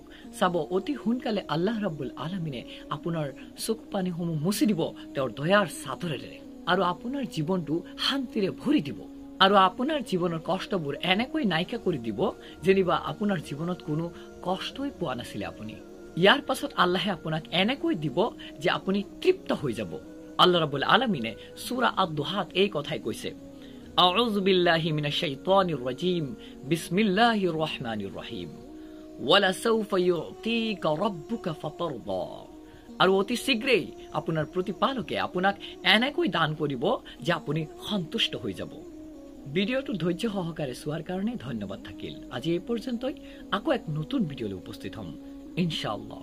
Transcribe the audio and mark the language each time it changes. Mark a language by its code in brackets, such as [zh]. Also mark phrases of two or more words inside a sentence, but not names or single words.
[as] চাব, অতি সোনকালে আল্লাহ [ar] رب العالمين [as] আপোনাৰ চকু পানীসমূহ মুছি দিব তেওঁৰ দয়াৰ চাদৰেৰে, আৰু আপোনাৰ জীৱনটো শান্তিৰে ভৰি দিব, আৰু আপোনাৰ জীৱনৰ কষ্টবোৰ এনেকৈ নাইকিয়া কৰি দিব যেনিবা আপোনাৰ জীৱনত কোনো কষ্টই পোৱা নাছিলে আপুনি। ইয়াৰ পাছত আল্লাহে আপোনাক এনেকৈ দিব যে আপুনি তৃপ্ত হৈ যাব। আল্লাহ [ar] رب العالمين [as] সূৰা আদ-দুহাত এই কথাই কৈছে, [ar] أعوذ بالله من الشيطان الرجيم بسم الله الرحمن الرحيم, ولسوف يعطيك ربك فترضى. [as] আৰু অতি শীঘ্ৰেই আপোনাৰ প্ৰতিপালকে আপোনাক এনেকৈ দান কৰিব যে আপুনি সন্তুষ্ট হৈ যাব। ভিডিওটো ধৈৰ্য সহকাৰে চোৱাৰ কাৰণে ধন্যবাদ থাকিল। আজি এই পৰ্যন্তই, আকৌ এক নতুন ভিডিঅ'লৈ উপস্থিত হ'ম ইনশাআল্লাহ।